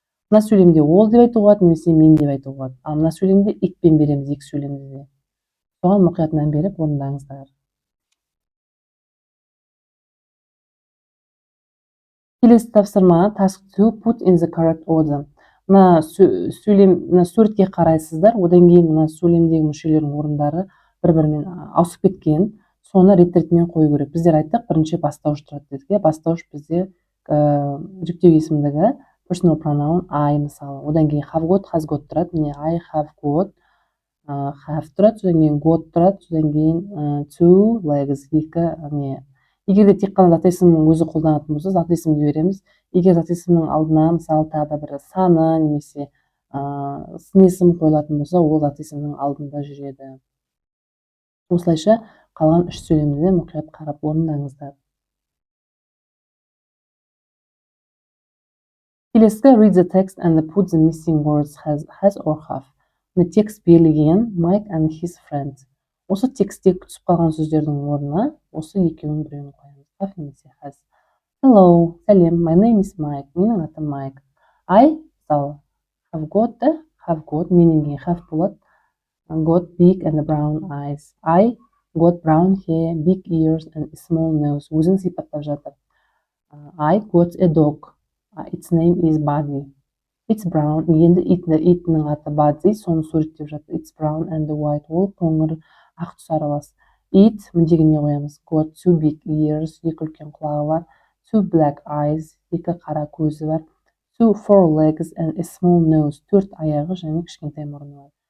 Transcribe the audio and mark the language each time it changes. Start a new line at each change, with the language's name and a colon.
Kazakh: Мына сөйлемде ол деп айтуға болады, немесе мен деп айтуға болады. Ал мына сөйлемде итпен береміз екі сөйлемде де. Соған мұқият мән беріп орындаңыздар. Келесі тапсырма,
English: task 2, put in the correct order.
Kazakh: Мына суретке қарайсыздар, одан кейін мына сөйлемдегі мүшелердің орындары бір-бірімен ауысып кеткен. Соны рет-ретімен қою керек. Біздер айттық, бірінші бастауыш тұрады дедік. Бастауыш бізде жүктеу есімдігі personal pronoun I мысалы. Одан кейін have got, has got тұрады. Міне I have got, have тұрады, содан кейін got тұрады, содан кейін two legs, екі не. Егер де тек қана зат есімнің өзі қолданатын болса, зат есімді береміз. Егер зат есімнің алдына мысалы тағы да бір саны немесе сын есім қойылатын болса, ол зат есімнің алдында жүреді. Осылайша қалған үш сөйлемді де мұқият қарап орындаңыздар.
English: Келесі, read the text and put the missing words has or have.
Kazakh: Текст берілген
English: Mike and his friends.
Kazakh: Осы текстте түсіп қалған сөздердің орнына осы екеуінің біреуін қоямыз.
English: Have немесе has. Hello, сәлем, my name is Mike.
Kazakh: Менің атым Mike. I, мысалы, have got, менен кейін have болады.
English: Got big and brown eyes. I got brown hair, big ears and small nose.
Kazakh: Өзін сипаттап жатыр.
English: I got a dog. Its name is Buddy. It's brown.
Kazakh: Енді итінің аты Buddy, соны суреттеп жатыр.
English: It's brown and white.
Kazakh: Ол қоңыр, ақ түс аралас. It, міндегіне қоямыз.
English: Got two big ears.
Kazakh: Екі үлкен құлағы бар.
English: Two black eyes.
Kazakh: Екі қара көзі бар.
English: Four legs and a small nose.
Kazakh: Төрт аяғы және кішкентай мұрны бар.